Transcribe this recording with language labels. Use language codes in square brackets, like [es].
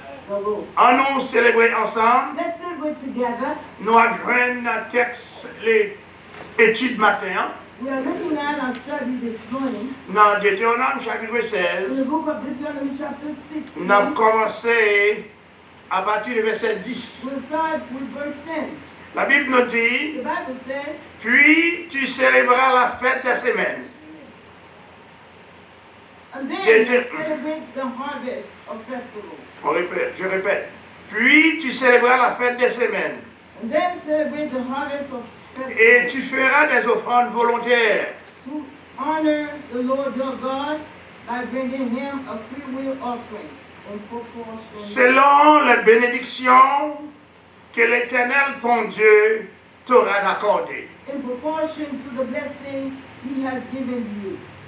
[fr] Nous célébrer ensemble. Nous avons un texte, l'étude matin. [en] We are looking at our study this morning. [fr] Dans Deutéronome chapitre 16. [en] In the book of Deuteronomy chapter 16. [fr] Nous avons commencé à partir du verset 10. [en] We'll start with verse 10. [fr] La Bible nous dit, [en] The Bible says, [fr] puis tu célébreras la fête des semaines. [en] And then celebrate the harvest of festival. [fr] Je répète. Puis tu célébreras la fête des semaines. [en] And then celebrate the harvest of festival. [fr] Et tu feras des offrandes volontaires. [en] To honor the Lord your God by bringing him a freewill offering in proportion. [fr] Selon les bénédictions que l'Éternel ton Dieu t'aura accordées. [en] In proportion to the blessing he has given you.